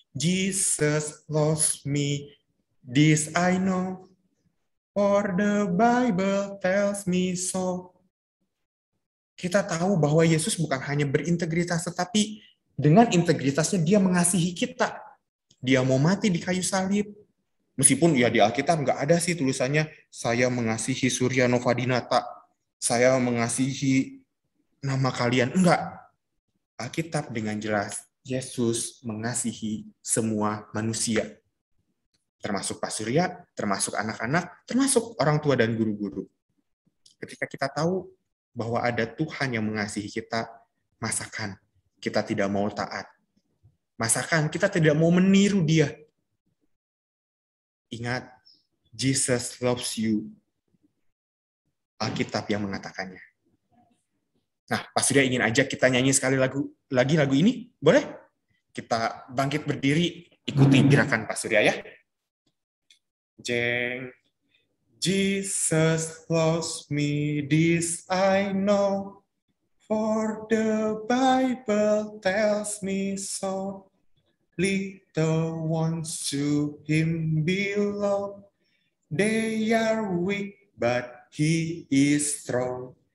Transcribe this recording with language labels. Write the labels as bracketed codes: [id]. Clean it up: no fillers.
[en] Jesus loves me, this I know, for the Bible tells me so. [id] Kita tahu bahwa Yesus bukan hanya berintegritas, tetapi dengan integritasnya dia mengasihi kita. Dia mau mati di kayu salib. Meskipun ya di Alkitab nggak ada sih tulisannya, saya mengasihi Surya Novadinata, saya mengasihi nama kalian. Enggak. Alkitab dengan jelas, Yesus mengasihi semua manusia. Termasuk Pak Surya, termasuk anak-anak, termasuk orang tua dan guru-guru. Ketika kita tahu bahwa ada Tuhan yang mengasihi kita, masakan kita tidak mau taat. Masakan kita tidak mau meniru dia. Ingat, [en] Jesus loves you. [id] Alkitab yang mengatakannya. Nah, Pak Surya ingin ajak kita nyanyi sekali lagi lagu ini. Boleh? Kita bangkit berdiri, ikuti gerakan Pak Surya ya. Jeng. [en] Jesus loves me, this I know, for the Bible tells me so. Little ones to him belong, they are weak, but he is strong.